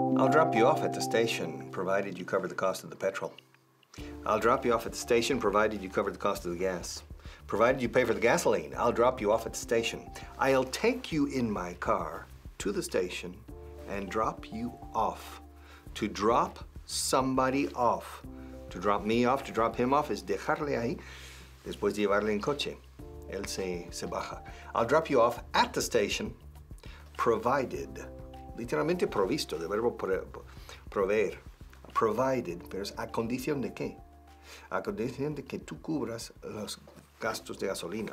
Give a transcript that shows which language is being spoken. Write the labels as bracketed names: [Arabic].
[English] drop you off at the station, provided you cover the cost of the petrol. I'll drop you off at the station, provided you cover the cost of the gas. Provided you pay for the gasoline, I'll drop you off at the station. I'll take you in my car to the station and drop you off. To drop somebody off. To drop me off, to drop him off, [Spanish] es dejarle ahí, después de llevarle en coche. Él se baja. [English] I'll drop you off at the station, provided. [Spanish] Literalmente provisto, del verbo proveer. Provided, pero es a condición de qué? A condición de que tú cubras los gastos de gasolina.